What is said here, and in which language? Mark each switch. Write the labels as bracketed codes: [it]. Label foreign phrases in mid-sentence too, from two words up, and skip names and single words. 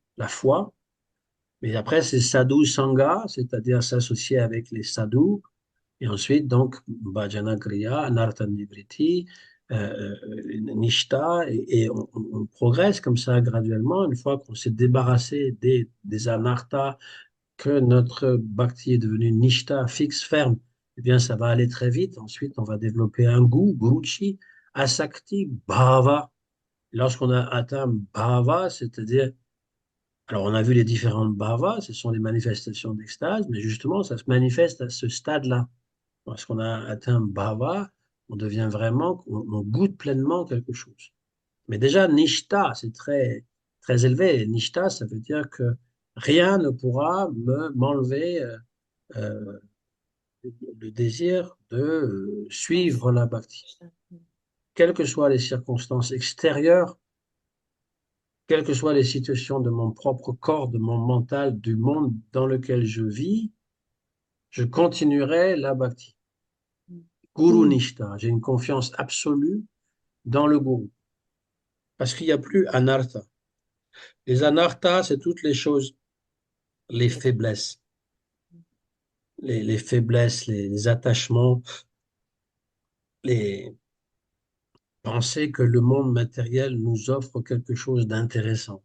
[fr] la foi, mais après, c'est [sa] Sadhu Sangha, [fr] c'est-à-dire s'associer avec les sadhus, et ensuite, donc, [sa] Bhajana Kriya, Anartha Nivriti, Nishta, [fr] et on progresse comme ça graduellement, une fois qu'on s'est débarrassé des anarthas, que notre bhakti est devenu nishta, fixe, ferme, eh bien, ça va aller très vite. Ensuite, on va développer un goût, [sa] guruchi, asakti, bhava. [fr] Lorsqu'on a atteint bhava, c'est-à-dire, alors on a vu les différentes bhavas, ce sont les manifestations d'extase, mais justement, ça se manifeste à ce stade-là. Lorsqu'on a atteint bhava, on devient vraiment, on goûte pleinement quelque chose. Mais déjà, nishta, c'est très, très élevé. Nishta, ça veut dire que rien ne pourra m'enlever euh, le désir de suivre la bhakti. Quelles que soient les circonstances extérieures, quelles que soient les situations de mon propre corps, de mon mental, du monde dans lequel je vis, je continuerai la bhakti. Guru Mhm. Nishta, j'ai une confiance absolue dans le gourou. Parce qu'il n'y a plus anartha. Les anarthas, c'est toutes les choses, les faiblesses, les faiblesses, les attachements, les penser que le monde matériel nous offre quelque chose d'intéressant.